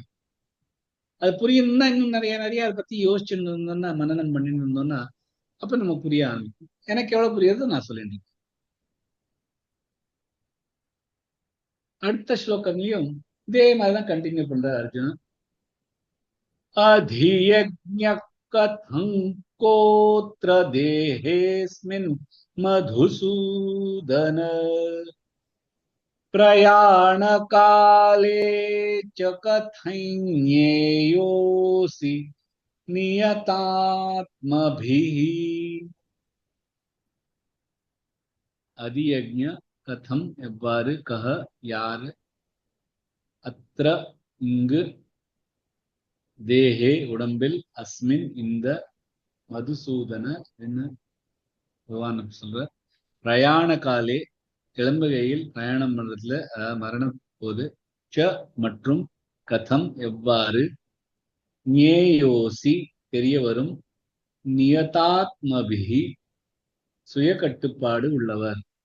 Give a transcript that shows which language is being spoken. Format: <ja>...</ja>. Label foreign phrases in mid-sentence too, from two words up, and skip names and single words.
<ta>அது புரியணும்னா இன்னும் நிறைய நிறைய அதை பத்தி யோசிச்சுட்டு இருந்தோம்னா, மனநம் பண்ணிட்டு இருந்தோம்னா அப்ப நம்ம புரிய ஆரம்பிக்கும். எனக்கு எவ்வளவு புரியுறதோ நான் சொல்லிட்டேன். அடுத்த ஸ்லோகங்களையும் இதே மாதிரிதான் கண்டினியூ பண்றார் அர்ஜுனன்.</ta> <sa>अधियज्ञ कथं कोत्र देहेऽस्मिन् मधुसूदन प्रयाणकाले च कथञ्ज्ञेयोऽसि नियतात्मभिः. अधियज्ञ कथम् எவ்வாறு, கஹ யார், அத்ர இங்கு, தேஹே</sa> <ta>உடம்பில், அஸ்மின் இந்த, மதுசூதன என்ன பகவான் சொல்ற,</ta> <sa>प्रयाण काले</sa> <ta>கிளம்புகையில், பிரயாணம் பண்றதுல மரணம் போது, ச மற்றும், கதம் எவ்வாறு, ஞேயோசி தெரிய வரும், நியதாத்மபிஹி சுய கட்டுப்பாடு உள்ளவர்.</ta>